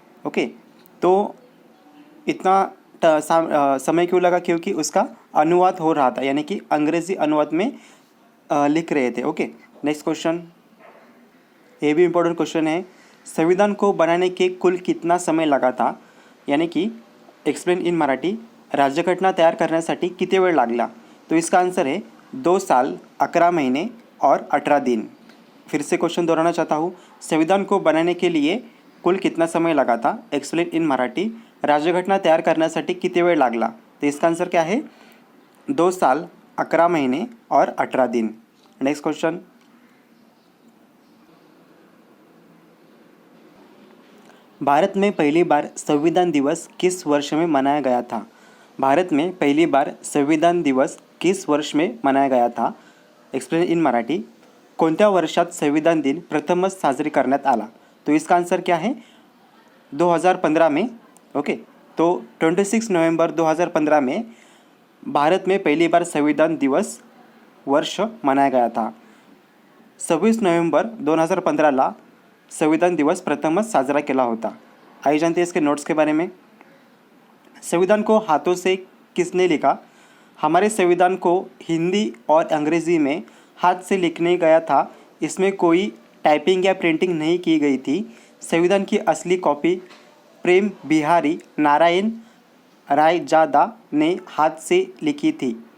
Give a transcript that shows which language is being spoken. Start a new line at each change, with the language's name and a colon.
Hindi: Okay, तो इतना समय क्यों लगा? क्योंकि उसका अनुवाद हो रहा था, यानी कि अंग्रेजी अनुवाद में लिख रहे थे। ओके, नेक्स्ट क्वेश्चन, ये भी इम्पोर्टेंट क्वेश्चन है। संविधान को बनाने के कुल कितना समय लगा था? यानी कि
English: explain in Marathi,
Marathi: राज्यघटना तयार करण्यासाठी किती वेळ लागला?
Hindi: तो इसका आंसर है 2 साल 11 महीने और 18 दिन। फिर से क्वेश्चन दोहराना चाहता हूँ। संविधान को बनाने के लिए कुल कितना समय लगा था?
English: explain in Marathi,
Marathi: राज्यघटना तयार करण्यासाठी किती वेळ लागला?
Hindi: तो इसका आंसर क्या है? 2 साल 11 महीने और 18 दिन। नेक्स्ट क्वेश्चन, भारत में पहली बार संविधान दिवस किस वर्ष में मनाया गया था? भारत में पहली बार संविधान दिवस किस वर्ष में मनाया गया था?
English: explain in Marathi,
Marathi: कोणत्या वर्षात संविधान दिन प्रथमच साजरी करण्यात आला?
Hindi: तो इसका आंसर क्या है? 2015 में। ओके, तो 26 नवंबर 2015 में भारत में पहली बार संविधान दिवस वर्ष मनाया गया था।
Marathi: 26 नोव्हेंबर 2015ला संविधान दिवस प्रथमच साजरा केला होता?
Hindi: आइए जानते हैं इसके नोट्स के बारे में। संविधान को हाथों से किसने लिखा? हमारे संविधान को हिंदी और अंग्रेज़ी में हाथ से लिखने गया था। इसमें कोई टाइपिंग या प्रिंटिंग नहीं की गई थी। संविधान की असली कॉपी प्रेम बिहारी नारायण रायजादा ने हाथ से लिखी थी।